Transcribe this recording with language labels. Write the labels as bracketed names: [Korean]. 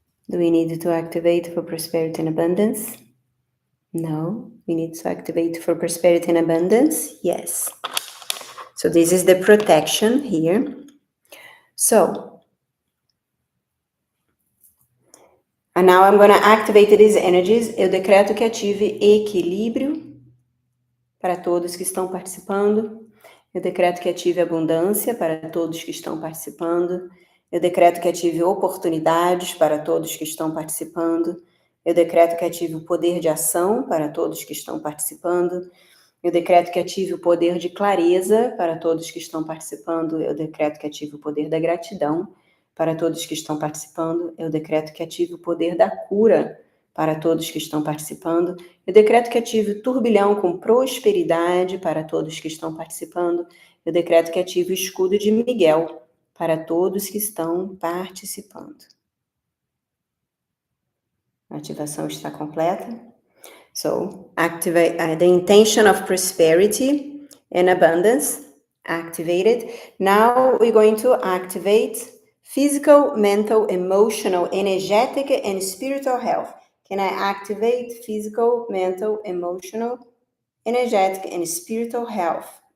[English] Do we need to activate for prosperity and abundance? No. We need to activate for prosperity and abundance? Yes. So this is the protection here. So, and now I'm going to activate these energies. [Portuguese] Eu decreto que ative equilíbrio para todos que estão participando. Eu decreto que ative abundância para todos que estão participando. Eu decreto que ative oportunidades para todos que estão participando. Eu decreto que ative o poder de ação para todos que estão participando. Eu decreto que ative o poder de clareza para todos que estão participando. Eu decreto que ative o poder da gratidão para todos que estão participando. Eu decreto que ative o poder da cura para todos que estão participando. Eu decreto que ative o turbilhão com prosperidade para todos que estão participando. Eu decreto que ative o escudo de Miguel para todos que estão participando. A ativação está completa. [English] So, activate the intention of prosperity and abundance. Activated. Now we're going to activate physical, mental, emotional, energetic, and spiritual health. Can I activate physical, mental, emotional, energetic, and spiritual health?